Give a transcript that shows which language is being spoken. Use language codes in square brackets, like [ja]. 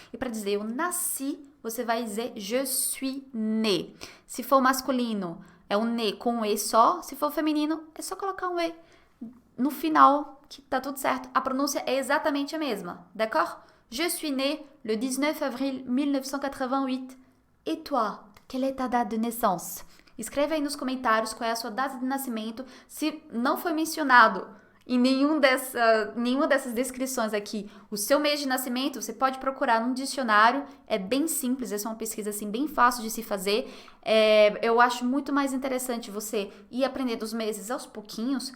[pt] E para dizer eu nasci, você vai dizer [fr] je suis né. [pt] Se for masculino, é um né com um E só. Se for feminino, é só colocar um E no final, que tá tudo certo. A pronúncia é exatamente a mesma, d'accord? [fr] Je suis né le 19 avril 1988. Et toi, quelle est ta date de naissance? [pt] Escreve aí nos comentários qual é a sua data de nascimento. Se não foi mencionado em nenhuma dessas descrições aqui o seu mês de nascimento, você pode procurar num dicionário. É bem simples, essa é uma pesquisa assim, bem fácil de se fazer. Eu acho muito mais interessante você ir aprendendo os meses aos pouquinhos.